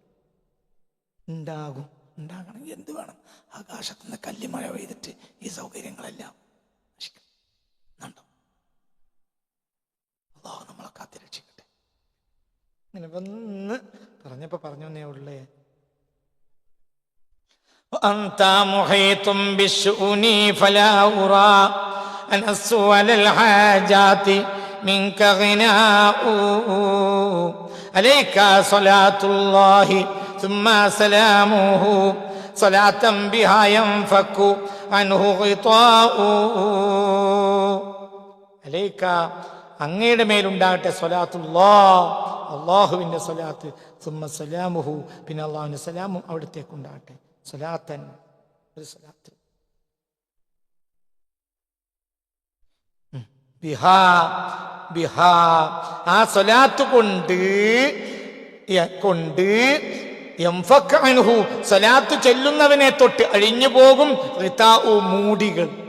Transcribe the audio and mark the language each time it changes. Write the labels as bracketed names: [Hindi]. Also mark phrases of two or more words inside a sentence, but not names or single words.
[Malayalam] ഉണ്ടാകണമെങ്കിൽ എന്ത് വേണം? ആകാശത്ത് നിന്ന് കല്ലിമഴ പെയ്തിട്ട് ഈ സൗകര്യങ്ങളെല്ലാം നഷ്ടം. അല്ലാഹു നമ്മളെ കാത്തിരക്ഷിക്കട്ടെ. ഇങ്ങനെ വന്ന് പറഞ്ഞേ ഉള്ളേ. [Arabic] أنت محيط بالشؤون فلا أرى أنس على الحاجات منك غناء عليك صلاة الله ثم سلامه صلاة بها ينفك عنه غطاء عليك [Malayalam] അങ്ങയുടെ മേലുണ്ടാകട്ടെ സ്വലാത്തുല്ലാഹ്, അള്ളാഹുവിൻ്റെ സ്വലാത്ത്, [Arabic] ثم سلامه, [Malayalam] പിന്നെ അള്ളാഹുവിൻ്റെ സലാമും അവിടത്തേക്കുണ്ടാകട്ടെ. സ്വലാത്തൻ, ഒരു സ്വലാത്ത്. ബിഹാ ബിഹാ, ആ സ്വലാത്ത് കൊണ്ട് സ്വലാത്ത് ചൊല്ലുന്നവനെ തൊട്ട് അഴിഞ്ഞു പോകും മൂടികൾ.